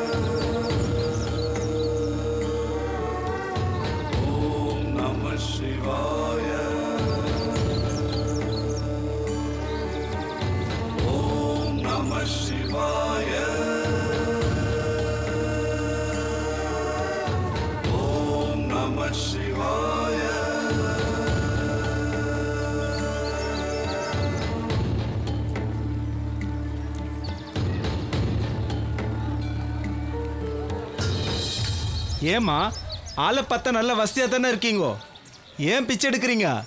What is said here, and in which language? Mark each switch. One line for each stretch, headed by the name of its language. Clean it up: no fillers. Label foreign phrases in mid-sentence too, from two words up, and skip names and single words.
Sanskrit: ॐ नमः शिवाय. ॐ नमः शिवाय. ॐ नमः शिवाय.
Tamil: ஏம்மா ஆளை பார்த்தா நல்ல வசதியாக தானே இருக்கீங்கோ, ஏன் பிச்சை எடுக்கிறீங்க?